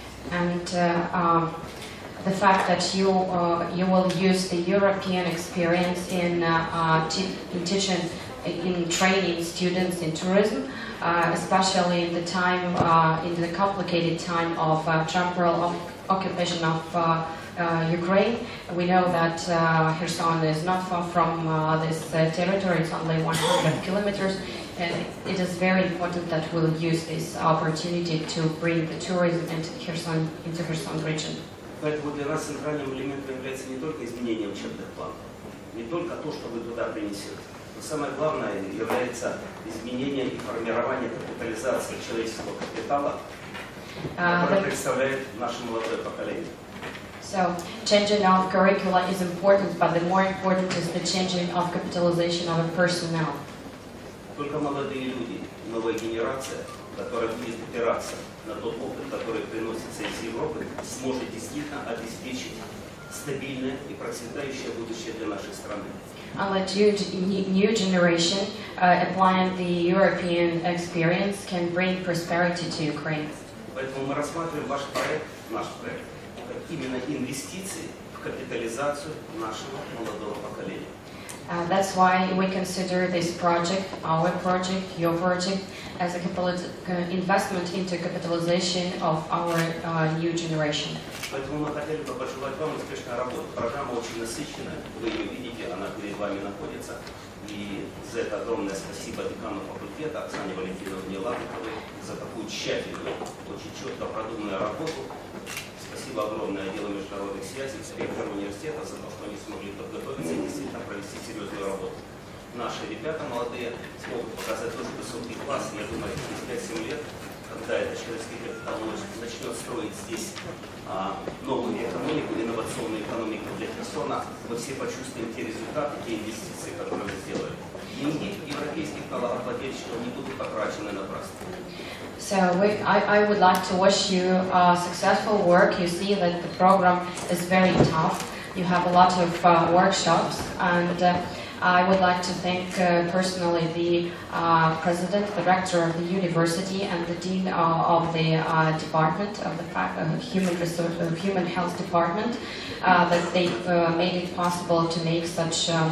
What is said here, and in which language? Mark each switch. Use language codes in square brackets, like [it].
[en] And the fact that you will use the European experience in teaching, in training students in tourism, especially in the time, in the complicated time of temporal occupation of Ukraine. We know that Kherson is not far from this territory, it's only 100 kilometers, and it is very important that we'll use this opportunity to bring the tourism into Kherson region. [ru] Поэтому для нас центральным элементом является не только изменение учебных планов, не только то, что вы туда принесете, но самое главное является изменение и формирование капитализации человеческого капитала, который представляет наше молодое поколение. [en] So, changing of curricula is important, but the more important is the changing of capitalization of the personnel. [ru] Только молодые люди, новая генерация, которая будет опираться на тот опыт, который приносится из Европы, сможет действительно обеспечить стабильное и процветающее будущее для нашей страны. [en] Unless new generation applying the European experience can bring prosperity to Ukraine. [ru] Поэтому мы рассматриваем ваш проект, наш проект, как именно инвестиции в капитализацию нашего молодого поколения. [en] That's why we consider this project, our project, your project, as an investment into capitalization of our new generation. [ru] Поэтому мы хотели бы пожелать вам успешной работы. Программа очень насыщенная, вы ее видите, она перед вами находится. И за это огромное спасибо декану факультета Оксане Валентиновне Лавриковой за такую тщательную, очень четко продуманную работу. Спасибо. спасибо огромное отделу международных связей, инспекторам университета за то, что они смогли подготовиться и действительно провести серьезную работу. Наши ребята молодые смогут показать тоже высокий класс. Я думаю, через 5-7 лет, когда эта человеческая капитал начнет строить здесь новую экономику, инновационную экономику для Херсона, мы все почувствуем те результаты, те инвестиции, которые мы сделали. Деньги европейских налогоплательщиков не будут потрачены напрасно. [en] So I would like to wish you successful work. You see that the program is very tough. You have a lot of workshops, and I would like to thank personally the president, the rector of the university, and the dean of the department of the human health department that they made it possible to make such